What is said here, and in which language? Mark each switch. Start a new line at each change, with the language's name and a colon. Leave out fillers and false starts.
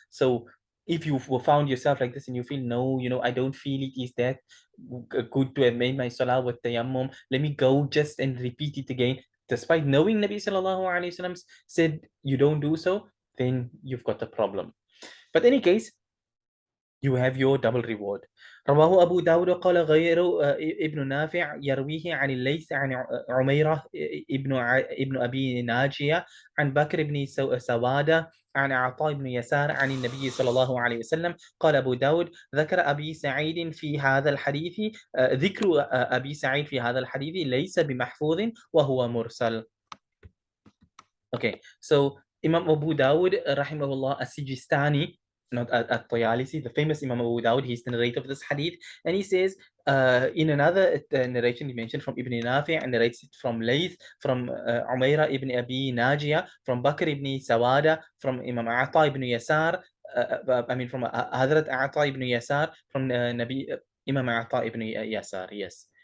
English: So if you found yourself like this and you feel, no, I don't feel it is that good to have made my salah with tayammum, let me go just and repeat it again, despite knowing Nabi sallallahu alaihi wasallam said you don't do so, then you've got a problem. But in any case, you have your double reward.
Arabic: رواه أبو داود قال غير ابن نافع يرويه عن الليث عن عميرة ابن أبي ناجية عن بكر بن سوادة عن عطاء بن يسار عن النبي صلى الله عليه وسلم. قال أبو داود ذكر أبي سعيد في هذا الحديث ذكر أبي سعيد في هذا الحديث ليس بمحفوظ وهو مرسل.
English: Okay, so Imam Abu Dawud rahimahullah as-Sijistani, not at-Tayalisi, the famous Imam Abu Dawud, he's the narrator of this hadith, and he says in another narration he mentioned from Ibn Nafi' and narrates it from Layth, from Umayra ibn Abi Najiyah, from Bakr ibn Sawada, from Imam Ata ibn Yasar, from Hadrat Ata ibn Yasar, from Imam Ata ibn Yasar, yes.